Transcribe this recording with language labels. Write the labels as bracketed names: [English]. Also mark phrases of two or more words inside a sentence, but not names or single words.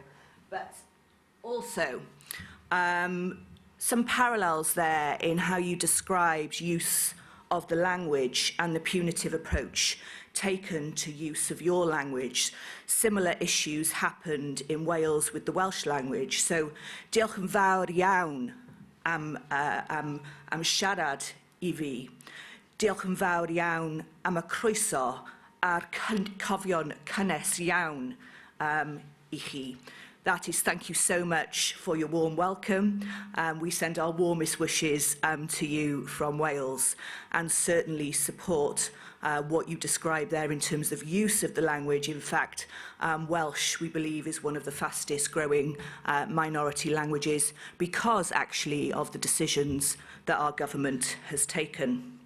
[English] But also, some parallels there in how you described use of the language and the punitive approach taken to use of your language. Similar issues happened in Wales with the Welsh language. So, [Welsh] diolch yn fawr iawn am siarad I fi. Diolch yn fawr iawn am y croeso a'r cofio'n cynnes iawn I chi. [English] That is, thank you so much for your warm welcome. We send our warmest wishes to you from Wales and certainly support what you described there in terms of use of the language. In fact, Welsh, we believe, is one of the fastest growing minority languages because actually of the decisions that our government has taken.